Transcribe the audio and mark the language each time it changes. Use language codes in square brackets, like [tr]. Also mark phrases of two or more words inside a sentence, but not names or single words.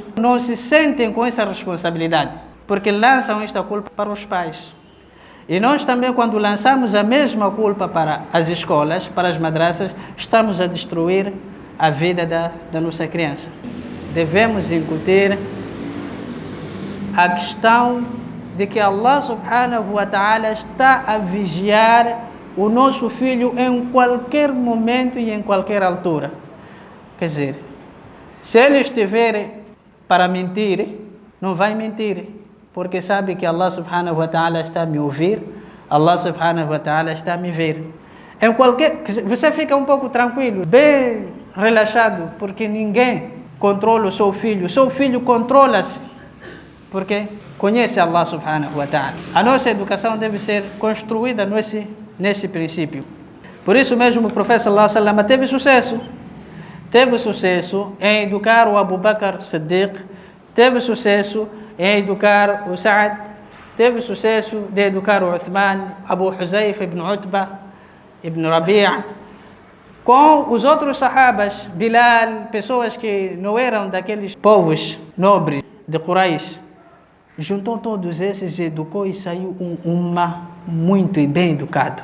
[pt] Não se sentem com essa responsabilidade, porque lançam esta culpa para os pais. E nós também, quando lançamos a mesma culpa para as escolas, para as madraças, estamos a destruir a vida da nossa criança. Devemos incutir a questão de que [ar] الله سبحانه وتعالى [pt] está a vigiar o nosso filho em qualquer momento e em qualquer altura. Quer dizer, se ele estiver para mentir, não vai mentir, porque sabe que [ar] الله سبحانه وتعالى [pt] está a me ouvir, [ar] الله سبحانه وتعالى [pt] está a me ver. Você fica um pouco tranquilo, bem relaxado, porque ninguém controla o seu filho controla-se, porque conhece [ar] الله سبحانه وتعالى. [pt] A nossa educação deve ser construída nesse princípio. Por isso mesmo o profeta [ar] صلى الله عليه وسلم [pt] teve sucesso em educar o Abu Bakr Siddiq, teve sucesso em educar o Sa'ad, teve sucesso de educar o Uthman, Abu Huzayfa ibn Utbah, ibn Rabi', com os outros sahabas, Bilal, pessoas que não eram daqueles povos nobres de Quraysh, juntou todos esses, educou e saiu muito bem educado.